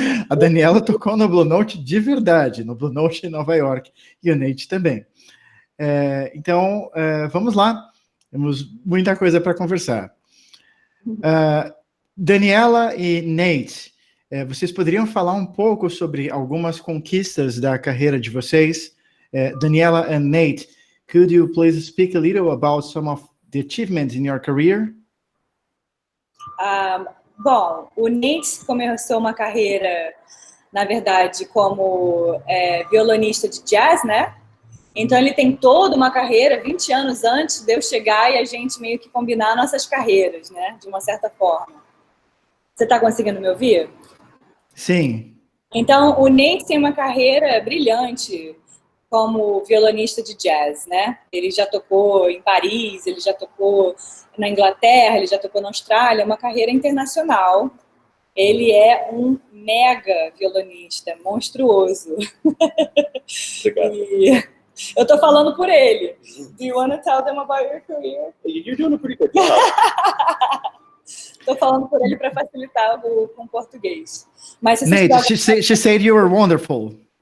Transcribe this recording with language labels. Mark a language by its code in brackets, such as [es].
[pt] A Daniela tocou no Blue Note de verdade, no Blue Note Nova York, e o Nate também. Então, vamos lá. Temos muita coisa para conversar. Daniela e Nate, vocês poderiam falar um pouco sobre algumas conquistas da carreira de vocês? [en] Daniela and Nate, could you please speak a little about some of the achievements in your career? [pt] Bom, o Nate começou uma carreira, na verdade, como violonista de jazz, né? Então ele tem toda uma carreira, 20 anos antes de eu chegar e a gente meio que combinar nossas carreiras, né? De uma certa forma. Você está conseguindo me ouvir? Sim. Então, o Nate tem uma carreira brilhante como violonista de jazz, né? Ele já tocou em Paris, ele já tocou na Inglaterra, ele já tocou na Austrália, uma carreira internacional. Ele é um mega violonista, monstruoso. Obrigado. E eu tô falando por ele. [en] Do you want to tell them about your career? You're doing a pretty good job. [pt] Tô falando por ele para facilitar com o português. Mas se [en] Nate, she said you were wonderful.